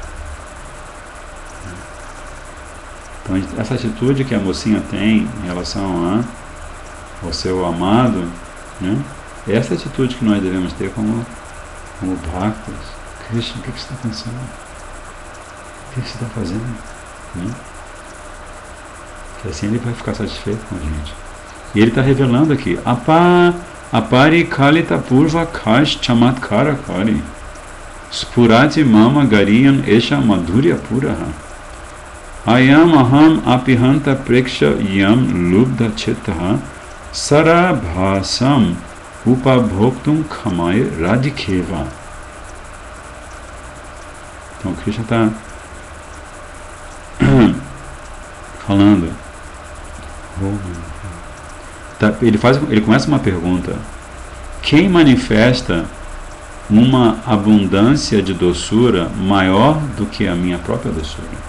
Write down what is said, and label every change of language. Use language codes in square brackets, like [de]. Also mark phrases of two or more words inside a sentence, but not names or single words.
[pt] Então, essa atitude que a mocinha tem em relação ao seu amado, né, é essa atitude que nós devemos ter como bhaktas. Krishna, o que você está pensando? O que você está fazendo? Né? Que assim ele vai ficar satisfeito com a gente. E ele está revelando aqui, [sa] apari kalita purva kash chamatkara kari spurati mama gariyan esha madhurya puraha ayam aham apihanta preksha yam lubdha chittaha sarabhasam upabhoktum khamai radikeva. [pt] Então Krishna está falando, ele começa uma pergunta: quem manifesta uma abundância de doçura maior do que a minha própria doçura?